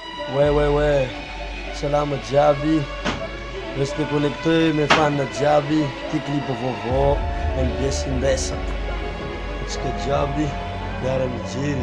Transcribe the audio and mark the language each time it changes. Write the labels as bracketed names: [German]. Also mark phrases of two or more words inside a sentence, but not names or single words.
[French] Ouais, [Malagasy] salama jiaby. [French] Restez connectés, mes fans [Malagasy] jiaby. Ty clip vaovao MBS indesa. Antsika jiaby miara mijery.